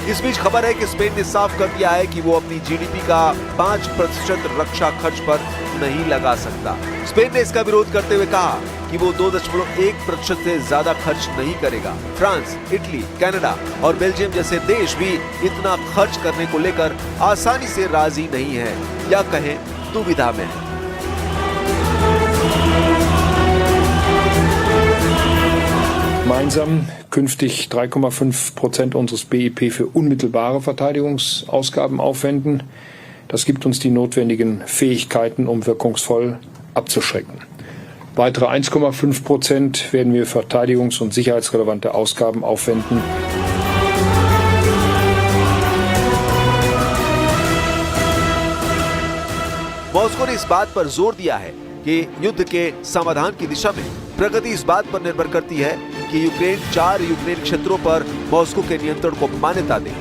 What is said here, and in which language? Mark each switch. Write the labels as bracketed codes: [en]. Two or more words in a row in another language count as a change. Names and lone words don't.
[hi] इस बीच खबर है कि स्पेन ने साफ कर दिया है कि वो अपनी जीडीपी का 5% रक्षा खर्च पर नहीं लगा सकता। स्पेन ने इसका विरोध करते हुए कहा कि वो 2.1% से ज्यादा खर्च नहीं करेगा। फ्रांस, इटली, कनाडा और बेल्जियम जैसे देश भी इतना खर्च करने को लेकर आसानी से राजी नहीं है, या कहें दुविधा में है। [de] Gemeinsam künftig 3,5% unseres BIP für unmittelbare Verteidigungsausgaben aufwenden. Das gibt uns die notwendigen Fähigkeiten, um wirkungsvoll abzuschrecken. Weitere 1,5% werden wir für verteidigungs- und sicherheitsrelevante Ausgaben aufwenden. [hi] मॉस्को ने इस बात पर जोर दिया है कि युद्ध के समाधान की दिशा में प्रगति इस बात पर निर्भर करती है कि यूक्रेन 4 यूक्रेन क्षेत्रों पर मॉस्को के नियंत्रण को मान्यता दे।